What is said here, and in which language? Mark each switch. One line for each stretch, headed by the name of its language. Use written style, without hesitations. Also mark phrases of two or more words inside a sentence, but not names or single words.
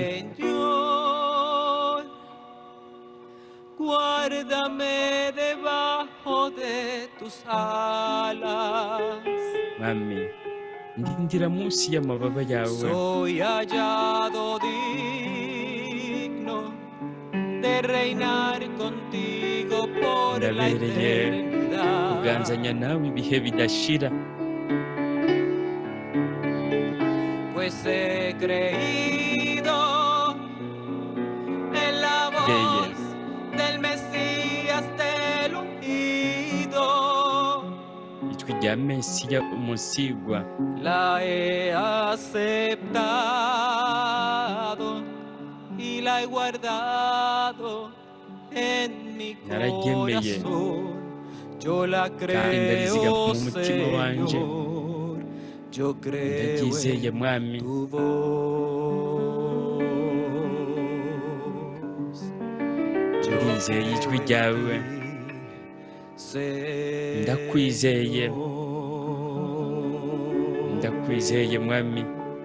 Spanish: Señor, guárdame debajo de tus alas.
Rundi: Mwami, ndindira munsi y'amababa yawe.
Spanish: Soy hallado digno de reinar contigo por la
Rundi: Ndabereye
Spanish: eternidad.
Rundi: kuganzanya nawe ibihe bidashira,
Spanish: Pues he creído en la voz del Mesías del ungido.
Rundi: ijwi rya Mesiya umusigwa.
Spanish: La he aceptado y la he guardado en mi
Rundi: Nararyemeye
Spanish: corazón. Yo la
Rundi: kandi ndarizigama
Spanish: creo,
Rundi: mu mutima wanje.
Spanish: Señor. yo creo
Rundi: ndabyizeye mwami
Spanish: en tu voz.
Rundi: ndizeye ijwi ryawe ndakwizeye ndakwizeye mwami